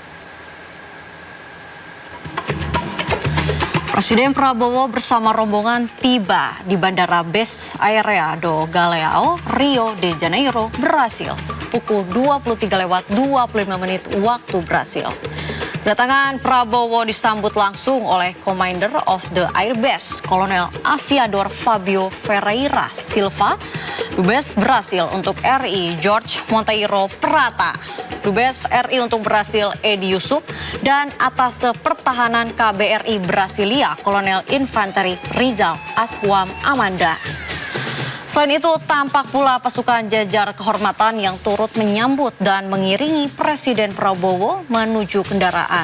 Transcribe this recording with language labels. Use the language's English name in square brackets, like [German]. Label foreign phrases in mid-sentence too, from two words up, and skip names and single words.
[Indonesian] Presiden Prabowo bersama rombongan tiba di Bandara Bes Aérea do Galeão, Rio de Janeiro, Brasil, pukul 23:25 waktu Brasil. Kedatangan Prabowo disambut langsung oleh [English] Commander of the Airbase, [Indonesian] Kolonel Aviador Fabio Ferreira Silva, Dubes Brasil untuk RI Jorge Monteiro Prata, Dubes RI untuk Brasil Edi Yusuf, dan Atase Pertahanan KBRI Brasilia, Kolonel Infanteri Rizal Aswam Amanda. Selain itu, tampak pula pasukan jajar kehormatan yang turut menyambut dan mengiringi Presiden Prabowo menuju kendaraan.